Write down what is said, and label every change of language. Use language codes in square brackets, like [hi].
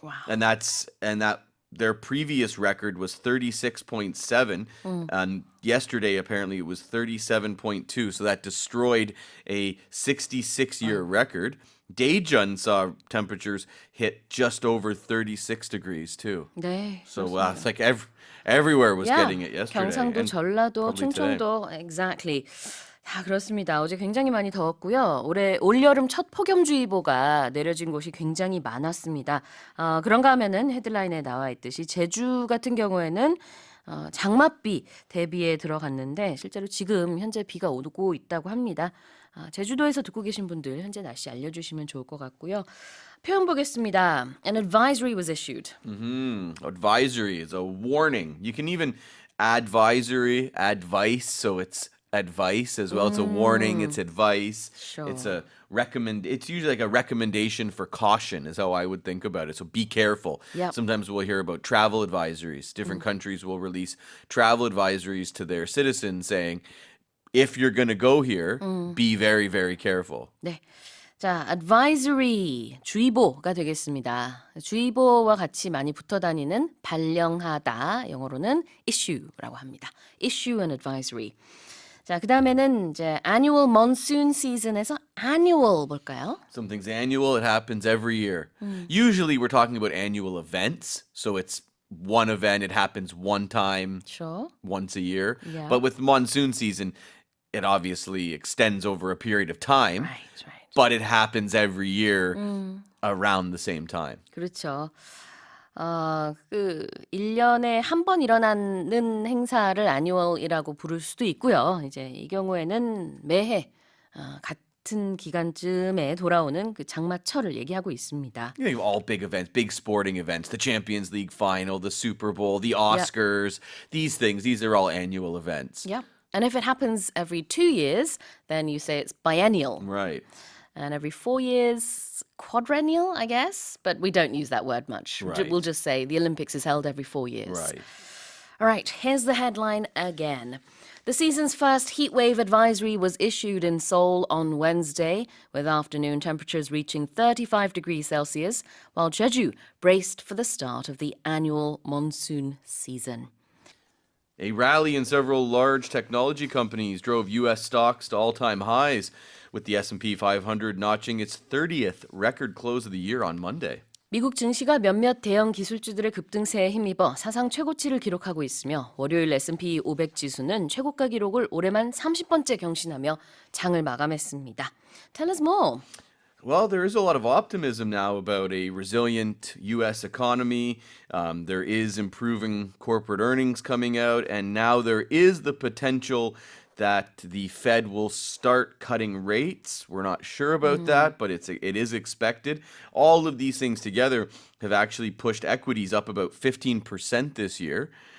[en] And that their previous record was 36.7 and yesterday apparently it was 37.2, so that destroyed a 66-year record. Daejeon saw temperatures hit just over 36 degrees too. [ko] 네. [en] So it's like everywhere was getting it yesterday. [ko] 경상도, [en] and [ko] 전라도, [en] probably today. [ko] 충청도, [en] exactly. [ko] 다 그렇습니다. 어제 굉장히 많이 더웠고요. 올해 올여름 첫 폭염주의보가 내려진 곳이 굉장히 많았습니다. 그런가 하면은 헤드라인에 나와 있듯이 제주 같은 경우에는 장맛비 대비에 들어갔는데 실제로 지금 현재 비가 오고 있다고 합니다. 제주도에서 듣고 계신 분들 현재 날씨 알려주시면 좋을 것 같고요. 표현 보겠습니다. [en] An advisory was issued. Advisory is a warning. You can even advisory, advice, so it's advice as well. It's a warning, it's advice. Sure. It's a it's usually like a recommendation for caution is how I would think about it. So be careful. Yep. Sometimes we'll hear about travel advisories. Different countries will release travel advisories to their citizens saying, if you're going to go here, be very, very careful. [ko] 네. 자, advisory, 주의보가 되겠습니다. 주의보와 같이 많이 붙어 다니는 발령하다, 영어로는 issue라고 합니다. [en] issue and advisory. [ko] 자, 그 다음에는 이제 annual monsoon season에서 annual 볼까요? [en] Something's annual, it happens every year. Usually we're talking about annual events. So it's one event, it happens one time, Sure. once a year. Yeah. But with monsoon season, it obviously extends over a period of time. Right, right. but it happens every year around the same time. [ko] 그렇죠. 1년에 한 번 일어나는 행사를 annual이라고 부를 수도 있고요. 이제 이 경우에는 매해 같은 기간쯤에 돌아오는 그 장마철을 얘기하고 있습니다. [en] You know, all big events, big sporting events, the Champions League final, the Super Bowl, the Oscars, these things, these are all annual events. Yep. And if it happens every 2 years, then you say it's biennial. Right. And every 4 years, quadrennial, I guess. But we don't use that word much. Right. We'll just say the Olympics is held every 4 years. Right. All right, here's the headline again. The season's first heat wave advisory was issued in Seoul on Wednesday, with afternoon temperatures reaching 35 degrees Celsius, while Jeju braced for the start of the annual monsoon season. A rally in several large technology companies drove U.S. stocks to all-time highs, with the S&P 500 notching its 30th record close of the year on Monday. [ko] 미국 증시가 몇몇 대형 기술주들의 급등세에 힘입어 사상 최고치를 기록하고 있으며 월요일 S&P 500 지수는 최고가 기록을 올해만 30번째 경신하며 장을 마감했습니다. [en] Tell us more. Well, there is a lot of optimism now about a resilient U.S. economy. There is improving corporate earnings coming out, and now there is the potential that the Fed will start cutting rates. We're not sure about that, but it is expected. All of these things together have actually pushed equities up about 15% this year.